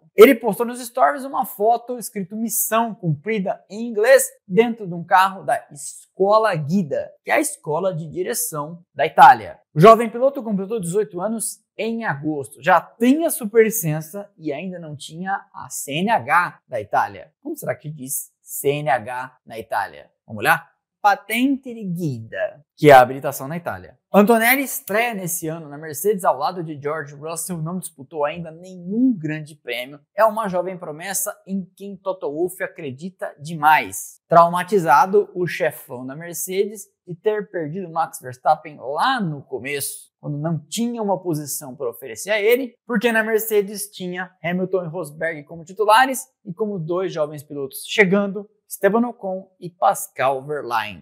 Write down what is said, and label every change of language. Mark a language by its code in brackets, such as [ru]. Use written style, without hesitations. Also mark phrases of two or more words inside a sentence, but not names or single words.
[pt] Ele postou nos stories uma foto escrito missão cumprida em inglês dentro de um carro da Scuola Guida, que é a escola de direção da Itália. O jovem piloto completou 18 anos em agosto, já tem a superlicença e ainda não tinha a CNH da Itália. Como será que diz CNH na Itália? Vamos olhar? [it] Patente di Guida, [pt] que é a habilitação na Itália. Antonelli estreia nesse ano na Mercedes ao lado de George Russell, não disputou ainda nenhum grande prêmio. É uma jovem promessa em quem Toto Wolff acredita demais. Traumatizado, o chefão da Mercedes de ter perdido Max Verstappen lá no começo, quando não tinha uma posição para oferecer a ele, porque na Mercedes tinha Hamilton e Rosberg como titulares e como dois jovens pilotos chegando, Esteban Ocon e Pascal Wehrlein.